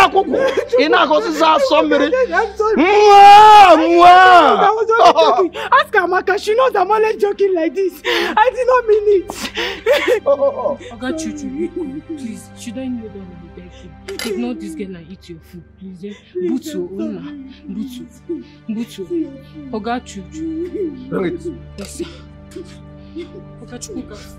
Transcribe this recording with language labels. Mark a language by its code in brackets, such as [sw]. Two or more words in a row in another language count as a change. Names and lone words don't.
[en] was only joking. Ask Amaka, she knows I'm always joking like this. I did not mean it. Oga Chuchu, please, should I kneel down and beg you? Ignore this girl and eat your food, please. Eh? Butu, Ona. Butu. Oga Chuchu. Bring it. Yes, sir. Oga Chukwuka.